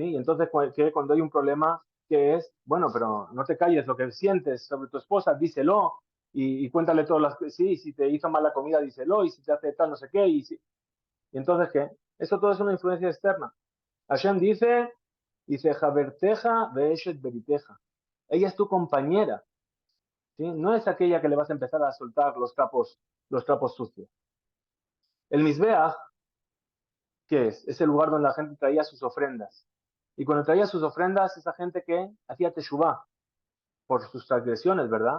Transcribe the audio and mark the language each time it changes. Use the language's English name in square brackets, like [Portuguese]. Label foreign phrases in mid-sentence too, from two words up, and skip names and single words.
[Spanish] Y entonces, cuando hay un problema, ¿qué es? Bueno, pero no te calles lo que sientes sobre tu esposa, díselo y cuéntale todas las cosas. Sí, si te hizo mal la comida, díselo, y si te hace tal, no sé qué. ¿Y entonces qué? Eso todo es una influencia externa. Hashem dice, [Hebrew] Javerteja veeshet beriteja. [Spanish] Ella es tu compañera. ¿Sí? No es aquella que le vas a empezar a soltar los trapos sucios. El Mizbeach, ¿qué es? Es el lugar donde la gente traía sus ofrendas. Y cuando traía sus ofrendas, esa gente que hacía teshuvah por sus transgresiones, ¿verdad?